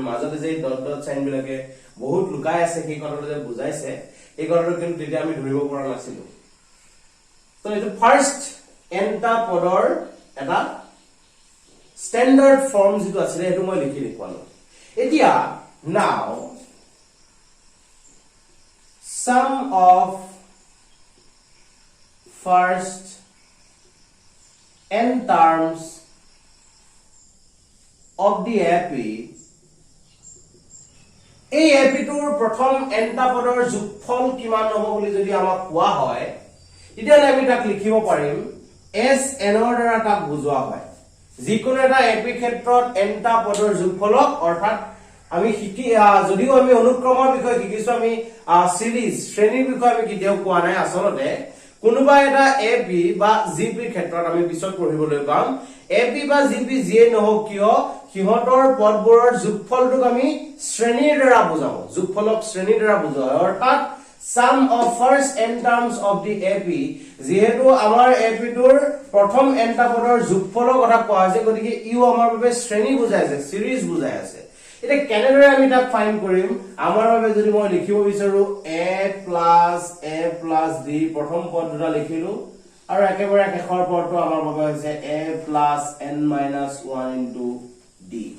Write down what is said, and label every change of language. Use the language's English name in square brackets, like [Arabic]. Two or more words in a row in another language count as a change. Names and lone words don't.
[Assamese] মাজতে যে ডট ডট সাইন বিলাকে বহুত লুকাই আছে সেই কথাটো যে বুজাইছে এই কথাটো কিন্তু তেতিয়া আমি ধৰিব পৰা নাছিলো। তো এইটো ফাৰ্স্ট nটা পদৰ এটা ষ্টেণ্ডাৰ্ড ফৰ্ম যেটো আছিল সেইটো মই লিখি দেখুৱালো। এতিয়া নাও [English] sum of first n terms of the AP [Assamese] এই এপিটোৰ প্ৰথম nটা পদৰ যোগফল কিমান হ'ব বুলি যদি আমাক কোৱা হয় তেতিয়া আমি তাক লিখিব পাৰিম s n ৰ দ্বাৰা তাক বুজোৱা হয়। যিকোনো এটা এপি ক্ষেত্ৰত nটা পদৰ যোগফলক অৰ্থাৎ আমি যদিও আমি অনুক্ৰমৰ বিষয়ে শিকিছো আমি সিরিজ শ্ৰেণীৰ বিষয়ে আমি কেতিয়াও কোৱা নাই। আসলতে কোনোবা এটা এপি বা জিপি ক্ষেত্ৰত আমি পিছত পঢ়িবলৈ পাম এপি বা জিপি যিয়ে নহওক কিয় সিহঁতৰ পদবোৰৰ যোগফলটোক আমি শ্ৰেণীৰ দ্বাৰা বুজাও। যোগফলক শ্ৰেণীৰ দ্বাৰা বুজোৱা হয় অৰ্থাৎ [English] sum of first n terms of the AP [Assamese] যেহেতু আমাৰ এপিটোৰ প্ৰথম nটা পদৰ যোগফলৰ কথা কোৱা হৈছে গতিকে ইও আমাৰ বাবে শ্ৰেণী বুজাই আছে, সিরিজ বুজাই আছে। এতিয়া কেনেদৰে আমি তাক ফাইন্ড কৰিম আমাৰ বাবে যদি মই লিখিব বিচাৰো [English] a plus d [Assamese] প্ৰথম পদ দুটা লিখিলো আৰু একেবাৰে শেষৰ পদটো আমাৰ বাবে হৈছে [English] a plus n-1 * d।